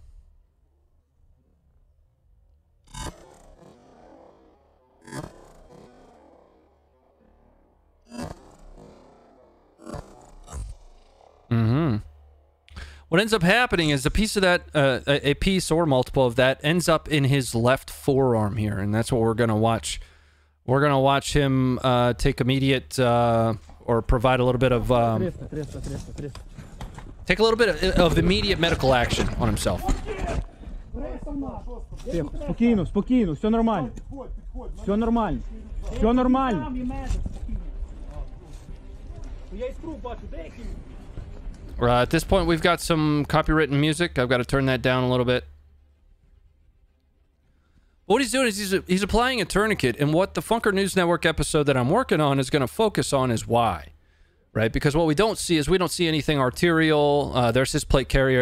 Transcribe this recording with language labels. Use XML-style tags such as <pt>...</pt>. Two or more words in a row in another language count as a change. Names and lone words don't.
<en>What ends up happening is a piece of that, a piece or multiple of that ends up in his left forearm here, and that's what we're going to watch. We're going to watch him take immediate, or provide a little bit of... Take a little bit of immediate medical action on himself.</en> <uk>Тихо, спокійно, спокійно, все нормально. Все нормально. Все нормально. Там і медик спокійно. Я іскру бачу, деякі.</uk> <en>At this point, we've got some copywritten music. I've got to turn that down a little bit. What he's doing is he's applying a tourniquet, and what the Funker News Network episode that I'm working on is going to focus on is why. Right? Because what we don't see is we don't see anything arterial. There's his plate carrier.</en>